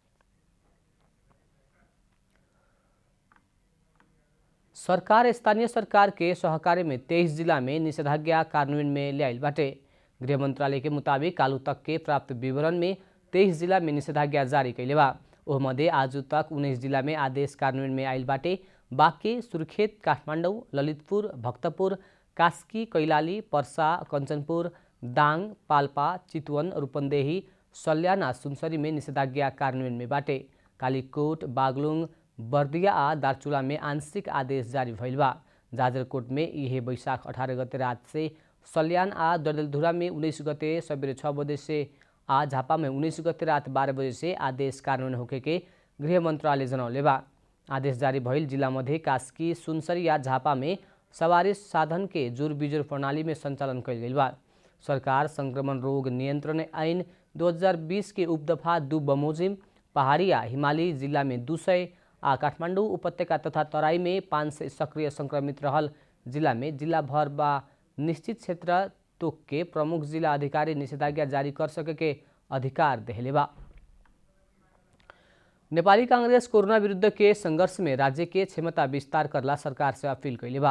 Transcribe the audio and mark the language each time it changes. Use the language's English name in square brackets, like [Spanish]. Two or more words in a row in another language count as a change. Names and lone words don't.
[Bhojpuri] सरकार स्थानीय सरकार के सहकार्य में 23 जिला में निषेधाज्ञा कार्यान्वयन में ल्याइल बाटे। गृह मंत्रालय के मुताबिक कालू तक के प्राप्त विवरण में 23 जिला में निषेधाज्ञा जारी कैले बा। ओह मध्य आज तक 19 जिला में आदेश कार्यान्वयन में आइल बाटे। बाँके, सुर्खेत, काठमाडौँ, ललितपुर, भक्तपुर, कास्की, कैलाली, पर्सा, कञ्चनपुर, दाङ, पाल्पा, चितवन, रूपन्देही, सल्याना, सुनसरी में निषेधाज्ञा कार्यान्वयन में बाटे। कालीकोट, बागलुङ, बर्दिया आ दार्चुला में आंशिक आदेश जारी भइल बा। जाजरकोट में यह बैशाख 18 गते रात से, सल्यान आ डडेलधुरा में 19 गते सबेरे 6 बजे से आ झापा में 19 गते रात 12 बजे से आदेश कार्यान्वयन होके के गृह मंत्रालय जनौले बा। आदेश जारी भइल जिला मध्य कास्की, सुनसरी या झापा में सवारी साधन के जुर बिजुर प्रणाली में संचालन कैल गइल बा। सरकार संक्रमण रोग नियंत्रण ऐन 2020 के उपदफा 2 बमोजिम पहाड़ी या हिमाली जिला में 200 आ काठमाडौँ उपत्यका तथा तराई में 500 सक्रिय संक्रमित रहल जिला में जिला भर बा निश्चित क्षेत्र तोक के प्रमुख जिला अधिकारी निषेधाज्ञा जारी कर सके के अधिकार देहले बा। नेपाली कांग्रेस कोरोना विरुद्ध के संघर्ष में राज्य के क्षमता विस्तार करला सरकार से अपील कैले बा।